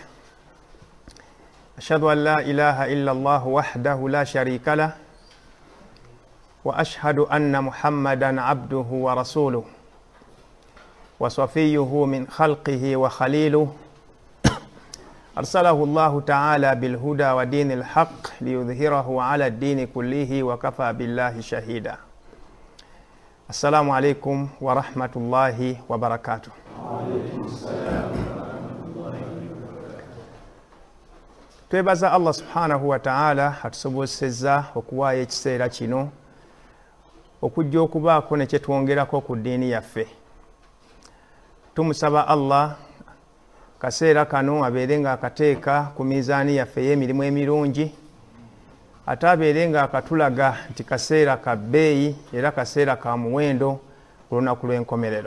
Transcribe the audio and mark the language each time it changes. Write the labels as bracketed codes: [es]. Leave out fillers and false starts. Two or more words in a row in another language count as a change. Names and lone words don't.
[ar] أشهد أن لا إله إلا الله وحده لا شريك له، وأشهد أن محمدا عبده ورسوله وصفيه من خلقه وخليله، أرسله الله تعالى بالهدى ودين الحق ليظهره على الدين كله وكفى بالله شهيدا. السلام عليكم ورحمة الله وبركاته. وعليكم السلام ورحمة الله وبركاته. [lg] twebaza [ar] الله سبحانه وتعالى [lg] atusobozesezza okuwaayo ekiseera kino okujja okubaako ne kye twongerako ku ddiini yaffe. Tumusaba Allah kaseera kano abeere nga akateeka ku mizaani yaffe y'emirimu emirungi, ate abeere nga akatulaga nti kaseera ka bbeeyi era kaseera ka muwendo ku lunaku lw'enkomerero.